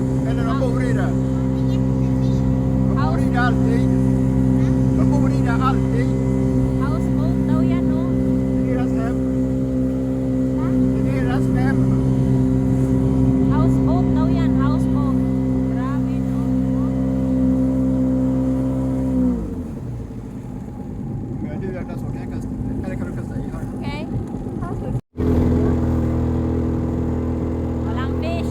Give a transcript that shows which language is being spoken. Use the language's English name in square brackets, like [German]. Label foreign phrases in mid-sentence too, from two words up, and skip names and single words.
[Swedish] Eller de bor i det. De bor i det alltid. De bor i det alltid. [Filipino] Houseboat daw yan, no? [Swedish] Det är deras hem. Det är deras hem. [Filipino] Houseboat daw yan, houseboat. Grabe, no? [Swedish] Men du gör det så kan jag kasta. Eller kan du kasta i här? [Filipino] Okay? Walang fish.